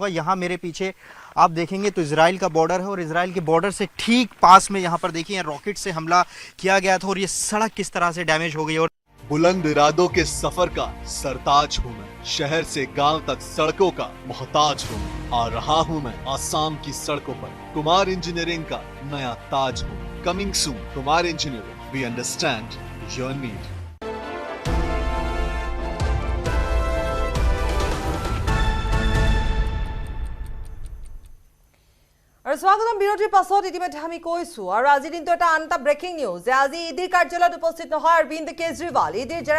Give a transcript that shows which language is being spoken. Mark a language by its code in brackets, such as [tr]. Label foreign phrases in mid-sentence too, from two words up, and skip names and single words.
[hi] यहाँ मेरे पीछे आप देखेंगे तो इजराइल का बॉर्डर है और इजराइल के बॉर्डर से ठीक पास में यहाँ पर देखिए रॉकेट से हमला किया गया था और ये सड़क किस तरह से डैमेज हो गई। और बुलंद इरादों के सफर का सरताज हूँ मैं, शहर से गांव तक सड़कों का मोहताज हूँ। आ रहा हूँ मैं आसाम की सड़कों पर, कुमार इंजीनियरिंग का नया ताज हूँ। [en] Coming soon, कुमार इंजीनियरिंग, We understand your need. [as] আৰু স্বাগতম বিৰতিৰ পাছত ইতিমধ্যে আমি কৈছো আৰু আজি দিনটো এটা আন এটা [en] breaking news [as] যে আজি ইডিৰ কাৰ্যালয়ত উপস্থিত নহয় অৰবিন্দ কেজৰিৱাল।